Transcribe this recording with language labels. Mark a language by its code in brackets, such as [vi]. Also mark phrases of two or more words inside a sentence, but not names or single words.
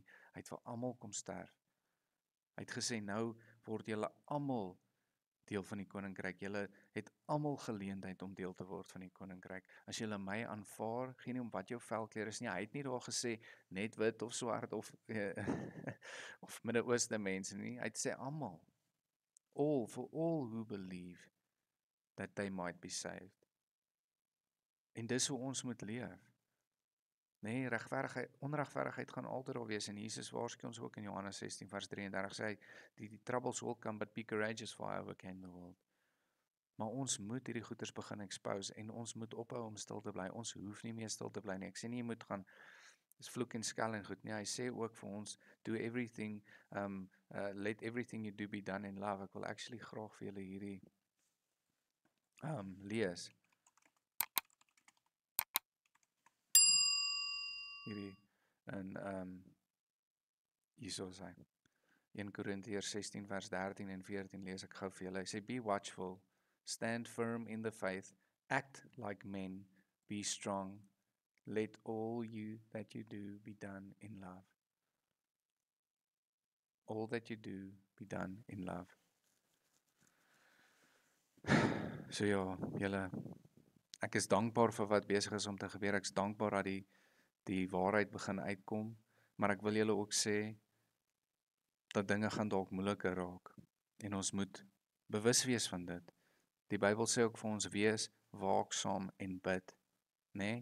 [af] Hy het vir almal kom sterf. Hy het gesê nou word julle almal deel van die koninkryk. Julle het almal geleentheid om deel te word van die koninkryk. As julle my aanvaar, geen nie om wat jou velkleur is nie. Hy het nie daar gesê net wit of swart of of Midde-Ooste mense nie. Hy het sê almal. [en] All, for all who believe that they might be saved. [af] En dis hoe ons moet leef. Nee, onregverdigheid gaan altyd daar wees en Jesus waarsku ons ook in Johannes 16 vers 33 sê hy, die [en] troubles will come, but be courageous for I overcame the world. [af] Maar ons moet hierdie goeters begin expose en ons moet ophou om stil te bly. Ons hoef nie meer stil te bly nie. Ek sê nie jy moet gaan vloek en skel en goed nie. Hy sê ook vir ons, [en] do everything, let everything you do be done in love. [af] Ek wil actually graag vir julle hierdie lees. Hierdie in hierso sê 1 Korintiërs 16 vers 13 en 14 lees ek gou vir julle. Hy sê [en] be watchful, stand firm in the faith, act like men, be strong, let all that you do be done in love. All that you do be done in love. [af] So ja, julle, ek is dankbaar vir wat besig is om te gebeur. Ek is dankbaar dat die waarheid begin uitkom, maar ek wil julle ook sê dat dinge gaan dalk moeiliker raak en ons moet bewus wees van dit. Die Bybel sê ook vir ons wees waaksaam en bid, né?